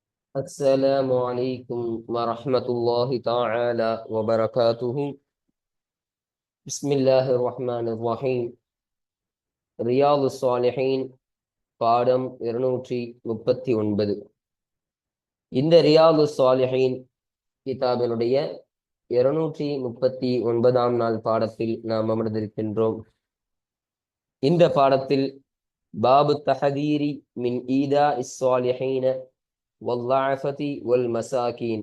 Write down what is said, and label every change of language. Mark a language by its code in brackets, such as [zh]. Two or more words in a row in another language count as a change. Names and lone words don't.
[ar] السلام عليكم ورحمة الله تعالى وبركاته. بسم الله الرحمن الرحيم. [ta] رياض الصالحين பாடம் 239. இந்த ரியாது சாலிஹீன் கிதாபினுடைய 239ஆம் நாள் பாடத்தில் நாம் அமர்ந்திருக்கின்றோம். இந்த பாடத்தில் [ar] باب تحذير من إيذاء الصالحين والضعفة والمساكين.